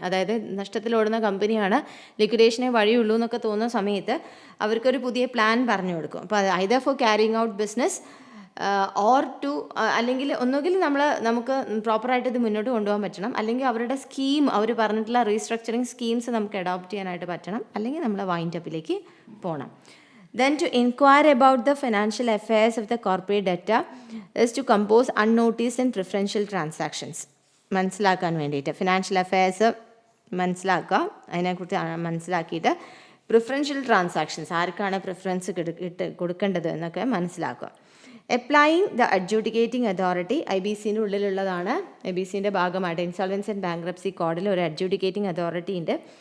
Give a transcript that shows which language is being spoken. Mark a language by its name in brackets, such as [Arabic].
[Malayalam] അതായത് നഷ്ടത്തിലോടുന്ന കമ്പനിയാണ്, ലിക്വിഡേഷനെ വഴിയുള്ളൂ എന്നൊക്കെ തോന്നുന്ന സമയത്ത് അവർക്കൊരു പുതിയ പ്ലാൻ പറഞ്ഞു കൊടുക്കും. അപ്പോൾ അത് [English] either for carrying out business or to, [Malayalam] അല്ലെങ്കിൽ ഒന്നുകിൽ നമുക്ക് പ്രോപ്പറായിട്ട് ഇത് മുന്നോട്ട് കൊണ്ടുപോകാൻ പറ്റണം, അല്ലെങ്കിൽ അവരുടെ സ്കീം, അവർ പറഞ്ഞിട്ടുള്ള റീസ്ട്രക്ചറിങ് സ്കീംസ് നമുക്ക് അഡോപ്റ്റ് ചെയ്യാനായിട്ട് പറ്റണം, അല്ലെങ്കിൽ നമ്മൾ വൈൻഡ് അപ്പിലേക്ക് പോകണം. [English] Then to inquire about the financial affairs of the corporate debtor is to compose unnoticed and preferential transactions. [Malayalam] മനസ്സിലാക്കാൻ വേണ്ടിയിട്ട് ഫിനാൻഷ്യൽ അഫെയർസ് മനസ്സിലാക്കുക, അതിനെക്കുറിച്ച് മനസ്സിലാക്കിയിട്ട് പ്രിഫറൻഷ്യൽ ട്രാൻസാക്ഷൻസ്, ആർക്കാണ് പ്രിഫറൻസ് കൊടുക്കേണ്ടത് എന്നൊക്കെ മനസ്സിലാക്കുക. [English] applying the adjudicating authority, [Malayalam] IBCൻ്റെ ഉള്ളിലുള്ളതാണ്. IBCൻ്റെ ഭാഗമായിട്ട് ഇൻസോൾവൻസി ആൻഡ് ബാങ്ക്രപ്സി കോഡിൽ ഒരു അഡ്ജുഡിക്കേറ്റിംഗ് അതോറിറ്റി ഉണ്ട്.